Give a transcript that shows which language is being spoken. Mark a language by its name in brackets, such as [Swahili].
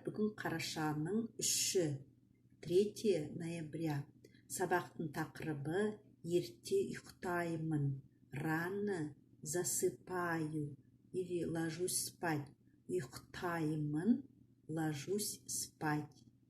[Kazakh] Бүгін қарашаның 3-і, [Russian] 3 ноября. [Kazakh] Сабақтың тақырыбы ерте ұйықтаймын. [Russian] Рано засыпаю или ложусь спать. [Kazakh] Ұйықтаймын, [Russian] ложусь спать.